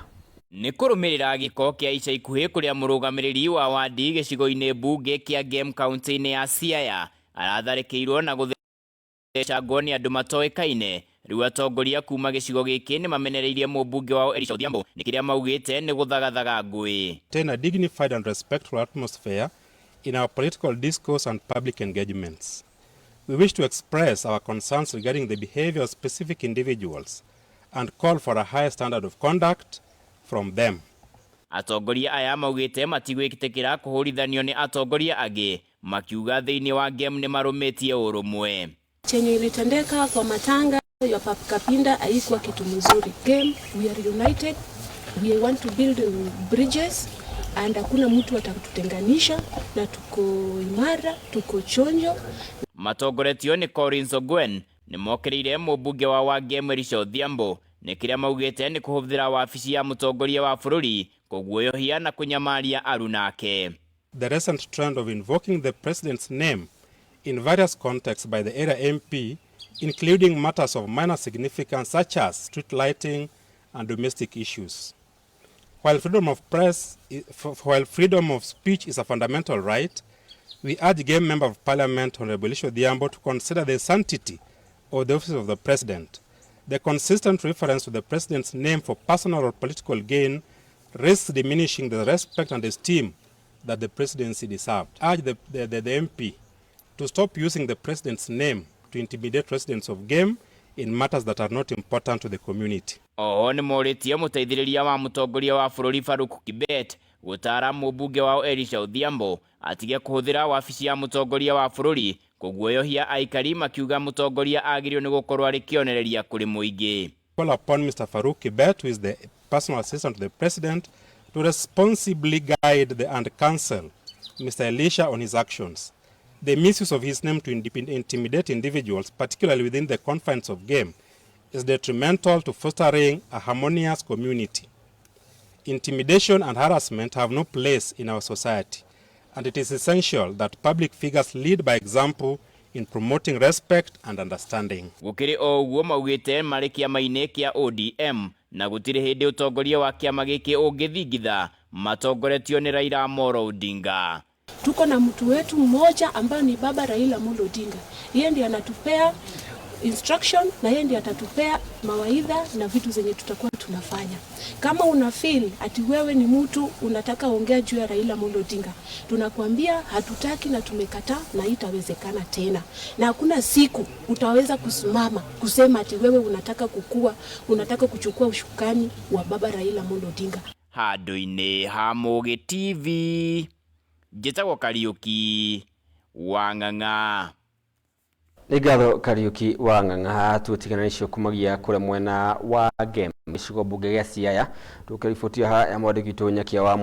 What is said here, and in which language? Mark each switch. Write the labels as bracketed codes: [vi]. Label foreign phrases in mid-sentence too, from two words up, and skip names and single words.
[ki] ni kurumirira giko kia ica ikuhi kuria murugamiriri wa wadi gicigo-ini bunge kia Game County ya Siaya aratharikirwo na guthecangwo ni andu matoikaine riu atongoria kuma gicigo giki ni mamenereirie mubunge wao Elisha Odhiambo ni kiria maugite ni guthagathaga ngui [en] a dignified and respectful atmosphere in our political discourse and public engagements. We wish to express our concerns regarding the behavior of specific individuals and call for a higher standard of conduct from them. [ki] Atongoria aya maugite matigwikitikira kuhurithanio ni atongoria agi makiuga thiini wa Game ni marumitie urumwe. [sw] Chenye ilitendeka kwa matanga ya Kapinda haikuwa kitu mzuri. [en] Game, we are united, we want to build bridges and [sw] hakuna mtu atatutenganisha na tuko imara, tuko chonjo. [ki] Matongoretio ni Collins Ogwen ni mokirire mubunge wa Game Elisha Odhiambo ni kiria maugite ni kuhuthira wabici ya mutongoria wa bururi kuguoyohia na kunyamaria arunake. [en] The recent trend of invoking the president's name in various contexts by the area MP, including matters of minor significance such as street lighting and domestic issues. While freedom of speech is a fundamental right, we urge Game Member of Parliament Honorable Elisha Odhiambo to consider the sanctity of the office of the President. The consistent reference to the President's name for personal or political gain risks diminishing the respect and esteem that the presidency deserved. I urge the MP to stop using the President's name to intimidate residents of Game in matters that are not important to the community. [ki] Oho ni moritie muteithiriria wa mutongoria wa bururi Farouk Kibet gutara mubunge wao Elisha Odhiambo atige kuhuthira wabici ya mutongoria wa bururi kuguoyohia aikari makiuga mutongoria agirio ni gukorwo ari kionereria kuri muingi. [en] Call upon Mr. Farouk Kibet, who is the personal assistant to the president, to responsibly guide and counsel Mr. Elisha on his actions. The misuse of his name to intimidate individuals, particularly within the confines of Game, is detrimental to fostering a harmonious community. Intimidation and harassment have no place in our society, and it is essential that public figures lead by example in promoting respect and understanding. [ki] Gukiri oguo maugite mari kiama-ini kia ODM na gutire hindi utongoria wa kiama giki ungithingitha matongoretio ni Raila Amolo Odinga. [sw] Tuko na mtu wetu mmoja ambaye ni baba Raila Amolo Odinga. Yeye ndiye anatupea instruction na yeye ndiye atatupea mawaidha na vitu zenye tutakuwa tunafanya. Kama una feel ati wewe ni mtu unataka ongea juu ya Raila Amolo Odinga, tunakuambia hatutaki na tumekataa na itawezekana tena. Na hakuna siku utaweza kusimama kusema ati wewe unataka kuchukua ushukani wa baba Raila Amolo Odinga. [ki] Handu-ini ha Mugi TV, njĩtagwo Kariuki Wang'ang'a. Igatho Kariuki wa Ng'ang'a tutigana nicio kumagia kure mwena wa Gem gicigo bunge gya Siaya tukarifotia ha ya mwandiki Nyakia wa